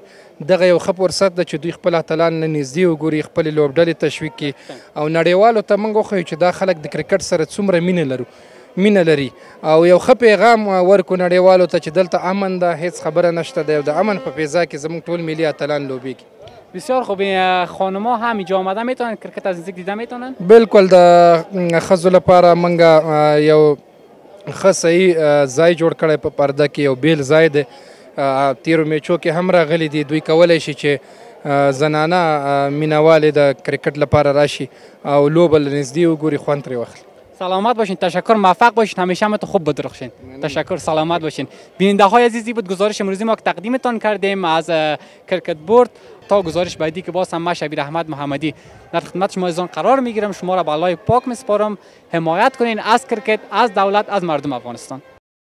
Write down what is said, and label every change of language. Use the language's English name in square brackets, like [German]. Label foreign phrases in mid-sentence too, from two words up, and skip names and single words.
[Pashto] دغه یو ښه فرصت ده چې دوی خپل اتلان نه نږدې وګوري، خپلې لوبډلې تشویق کړي او نړیوالو ته موږ وښیو چې دا خلک د کرکټ سره څومره مینه لري او یو ښه پیغام ورکو نړیوالو ته چې دلته امن ده، هیڅ خبره نشته ده، د امن په فضا کې زموږ ټول ملي اتلان لوبیږي. [Persian] بسیار خوب. خانم‌ها هم اینجا آمده میتونن کرکت از نزدیک دیده میتونن؟ بالکل. [Pashto] د ښځو لپاره موږ یو ښه صحیح ځای جوړ کړی په پرده کې، یو بیل ځای دی. تیرو میچو کې هم راغلي دي. دوی کولی شي چې زنانه مینهوالې د کرکټ لپاره راشي او لوبه له نږدې وګوري، خوند ترې واخلي. [Persian] سلامت باشین. تشکر. موفق باشید. همیشه همتون خوب بدرخشین. تشکر. سلامت باشین. بیننده های عزیزی بود گزارش امروزی ما که تقدیمتان کردیم از کرکت بورد. تا گزارش بعدی که باز هم من شبیر احمد محمدی در خدمت شما عزیزان قرار میگیرم. شما را به الله پاک میسپارم. حمایت کنین از کرکت، از دولت، از مردم افغانستان.